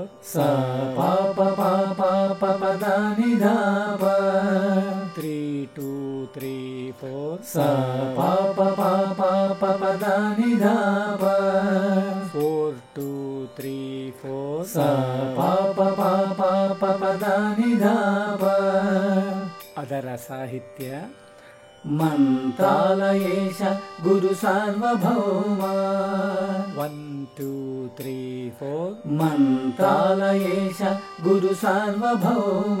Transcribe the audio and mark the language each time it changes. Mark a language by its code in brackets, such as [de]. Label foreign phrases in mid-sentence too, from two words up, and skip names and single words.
[kn] ಸ ಪ ಪ ಪ ಪ ಪ ಪ ದ ನಿ ದ ಪ. 3 2 3 4. ಸ ಪ ಪ ಪ ಪ ಪ ಪ ದ ನಿ ದ ಪ. 4 2 3 4. ಸ ಪ ಪ ಪ ಪ ಪ ಪ ದ ನಿ ದ ಪ. ಅದರ ಸಾಹಿತ್ಯ ಮಂತ್ರಾಲಯೇಶ ಗುರು ಸಾರ್ವಭೌಮ. 1 2 3 4. ಮಂತ್ರಾಲಯೇಶ ಗುರು ಸಾರ್ವಭೌಮ.